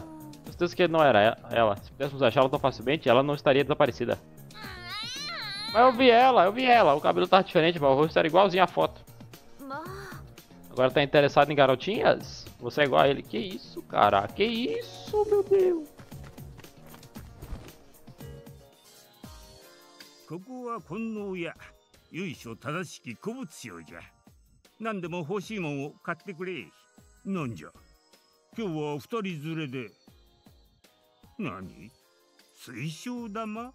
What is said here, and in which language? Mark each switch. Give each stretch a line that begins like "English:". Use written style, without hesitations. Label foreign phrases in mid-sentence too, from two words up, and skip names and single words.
Portuguese: Com certeza que não era ela. Se pudéssemos achá-la tão facilmente, ela não estaria desaparecida. Mas eu vi ela. O cabelo tava diferente, mas o rosto era igualzinho à foto. Agora tá interessado em garotinhas? Você é igual a ele. Que isso, cara? Que isso, meu Deus?
Japanese: ここは金王屋由緒正しき古物商じゃ。何でも欲しいもんを買ってくれ。なんじゃ今日は二人連れで。何水晶玉？